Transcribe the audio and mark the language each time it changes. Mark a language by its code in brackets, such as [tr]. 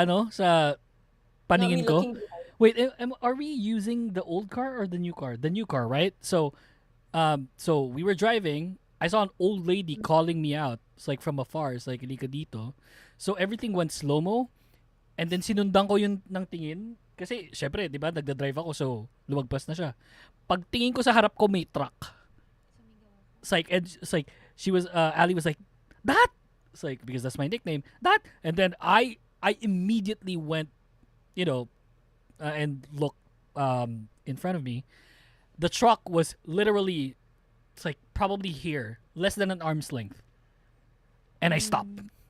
[en] Not me [tl] paningin ko. [en] looking behind. Wait, are we using the old car or the new car? The new car, right? So we were driving. I saw an old lady calling me out. It's like from afar. It's like, [tl] "Halika dito." [en] So everything went slow-mo. [tl] And then sinundan ko yun ng tingin. Kasi, syempre, di ba, nagda-drive ako, so lumagpas na siya. Pagtingin ko sa harap ko, may truck. [en] It's like, Ali was like, "That!" It's like, because that's my nickname. "That!" And then I immediately went, and looked in front of me. The truck was literally, it's like, probably here, less than an arm's length. And I stopped.